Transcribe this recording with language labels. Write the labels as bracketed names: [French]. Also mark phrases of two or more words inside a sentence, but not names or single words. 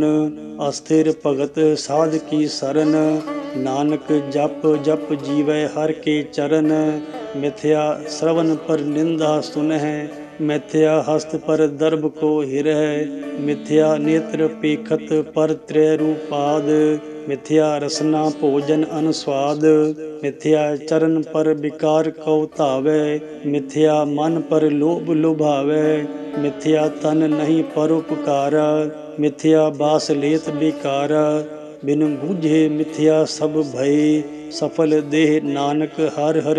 [Punjabi] ਅਸਥਿਰ ਭਗਤ ਸਾਧ ਕੀ ਸਰਨ, ਨਾਨਕ ਜਪ ਜਪ ਜੀਵੈ ਹਰਿ ਕੇ ਚਰਨ। ਮਿਥਿਆ ਸ਼ਰਵਨ ਪਰ ਨਿੰਦਾ ਸੁਨਹਿ, ਮਿਥਿਆ ਹਸਤ ਪਰ ਦਰਬ ਕੋ ਹਿਰਹਿ। ਮਿਥਿਆ ਨੇਤਰ ਪੇਖਤ ਪਰ ਤ੍ਰੈ ਰੂਪਾਦ, ਮਿਥਿਆ ਰਸਨਾ ਭੋਜਨ ਅਨੁਸਵਾਦ, ਮਿਥਿਆ ਚਰਣ ਪਰ ਵਿਕਾਰ ਕਉ ਧਾਵੈ, ਮਿਥਿਆ ਮਨ ਪਰ ਲੋਭ ਲੁਭਾਵੈ, ਮਿਥਿਆ ਤਨ ਨਹੀਂ ਪਰੋਪਕਾਰਾ, ਮਿਥਿਆ ਬਾਸ ਲੇਤ ਬੇਕਾਰਾ, ਬਿਨ ਬੂਝੇ ਮਿਥਿਆ ਸਭ ਭਯ, ਸਫਲ ਦੇਹ ਨਾਨਕ ਹਰ ਹਰ